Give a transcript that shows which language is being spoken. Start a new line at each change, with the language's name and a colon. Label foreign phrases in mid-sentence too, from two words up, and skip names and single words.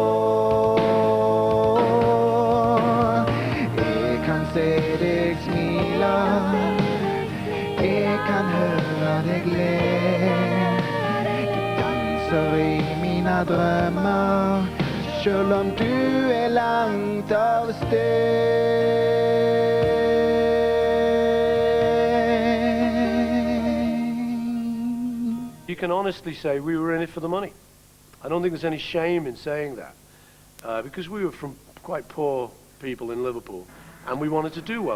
Norwegian: Jeg kan se deg smila, jeg kan høre deg le. Du danser i mine drømmer, selv om du langt av sted.
English: You can honestly say we were in it for the money. I don't think there's any shame in saying that, because we were from quite poor people in Liverpool, and we wanted to do well.